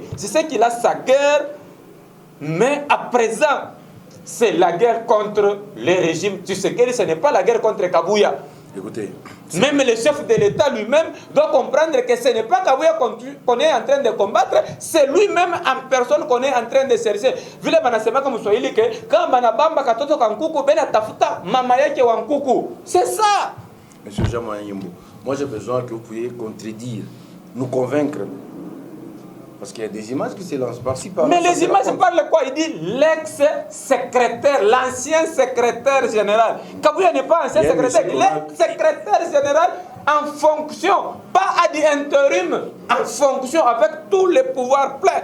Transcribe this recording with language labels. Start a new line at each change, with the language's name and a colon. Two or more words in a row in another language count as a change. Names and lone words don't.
French: Je sais qu'il a sa guerre, mais à présent, c'est la guerre contre le régime Tshisekedi, ce n'est pas la guerre contre Kabuya. Écoutez, même le chef de l'État lui-même doit comprendre que ce n'est pas Kabuya qu'on est en train de combattre, c'est lui-même en personne qu'on est en train de chercher.
Swahili: Vile banasema
French: comme Swahili que quand
Swahili: banabamba katoto kankuku bena tafuta mama yake wa nkuku.
French: C'est ça. Monsieur Jean-Moyen Yimbo, moi j'ai besoin que vous puissiez contredire, nous convaincre. Parce qu'il y a des images qui se lancent par-ci par-là. Mais les images parlent quoi? Il dit l'ex-secrétaire, l'ancien secrétaire général. Kabuya n'est pas ancien secrétaire, l'ex-secrétaire général en fonction, pas à d'intérim, en fonction avec tous les pouvoirs pleins.